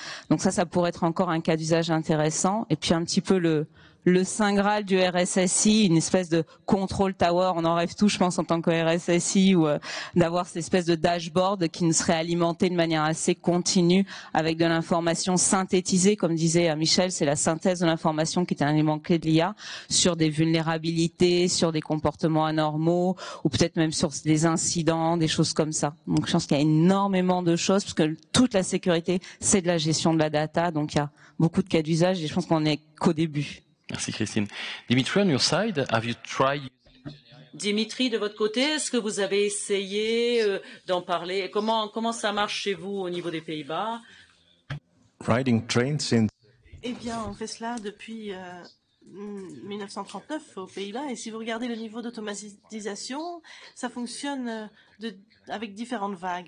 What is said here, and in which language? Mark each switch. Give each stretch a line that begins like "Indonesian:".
French: Donc ça pourrait être encore un cas d'usage intéressant. Et puis un petit peu le Saint Graal du RSSI, une espèce de control tower, on en rêve tous, je pense, en tant que RSSI, ou d'avoir cette espèce de dashboard qui nous serait alimenté de manière assez continue avec de l'information synthétisée, comme disait Michel, c'est la synthèse de l'information qui est un élément clé de l'IA, sur des vulnérabilités, sur des comportements anormaux, ou peut-être même sur des incidents, des choses comme ça. Donc je pense qu'il y a énormément de choses, parce que toute la sécurité, c'est de la gestion de la data, donc il y a beaucoup de cas d'usage, et je pense qu'on n'est qu'au début. Merci Christine.
English: Dimitri, on your side, have you tried?
French: Dimitri, de votre côté, est-ce que vous avez essayé d'en parler? Comment ça marche chez vous au niveau des Pays-Bas?
English: Riding trains in...
French: Eh bien, on fait cela depuis 1939 aux Pays-Bas. Et si vous regardez le niveau d'automatisation, ça fonctionne avec différentes vagues.